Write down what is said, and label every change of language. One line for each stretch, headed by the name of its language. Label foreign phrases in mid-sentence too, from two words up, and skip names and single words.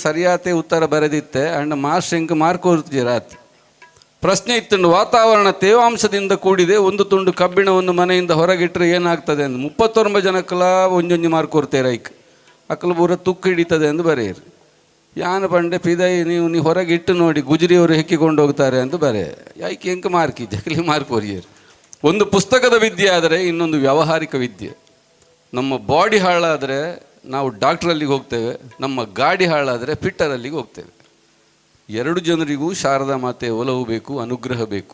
Kannada: ಸರಿಯಾತೆ ಉತ್ತರ ಬರೆದಿತ್ತೆ ಅಂಡ್ ಮಾರ್ಕ್ ಮಾರ್ಕ್ ಓದ್ತಿದ್ದೆ ರಾತ್ರಿ ಪ್ರಶ್ನೆ ಇತ್ತುಂಡು ವಾತಾವರಣ ತೇವಾಂಶದಿಂದ ಕೂಡಿದೆ ಒಂದು ತುಂಡು ಕಬ್ಬಿಣವನ್ನು ಮನೆಯಿಂದ ಹೊರಗಿಟ್ಟರೆ ಏನಾಗ್ತದೆ ಎಂದು 39
Tulu: ಜನಕ್ಕಲ ಒಂಜೊಂಜಿ ಮಾರ್ಕ್ ಕೊಡ್ತೇರೆ ಐಕ್ ಅಕ್ಕಲು ಪೂರ
Kannada: ತುಕ್ಕು ಹಿಡಿತದೆ ಎಂದು ಬರೆಯಿರಿ
Tulu: ಯಾನು ಬಂಡೆ ಪಿದೈ
Kannada: ನೀವು ಹೊರಗೆ ಇಟ್ಟು ನೋಡಿ ಗುಜರಿಯವರು ಹೆಕ್ಕಿಕೊಂಡು ಹೋಗ್ತಾರೆ ಅಂತ ಬರೆ ಯಾಕೆ
Tulu: ಎಂಕ ಮಾರ್ಕ್ ಜಕಲಿ ಮಾರ್ಕ್ ಹೊರಿಯರು
Kannada: ಒಂದು ಪುಸ್ತಕದ ವಿದ್ಯೆ ಆದರೆ ಇನ್ನೊಂದು ವ್ಯಾವಹಾರಿಕ ವಿದ್ಯೆ ನಮ್ಮ ಬಾಡಿ ಹಾಳಾದರೆ ನಾವು ಡಾಕ್ಟ್ರಲ್ಲಿಗೆ ಹೋಗ್ತೇವೆ, ನಮ್ಮ ಗಾಡಿ ಹಾಳಾದರೆ ಫಿಟ್ಟರಲ್ಲಿಗೆ ಹೋಗ್ತೇವೆ. ಎರಡು ಜನರಿಗೂ ಶಾರದಾ ಮಾತೆ ಒಲವು ಬೇಕು, ಅನುಗ್ರಹ ಬೇಕು.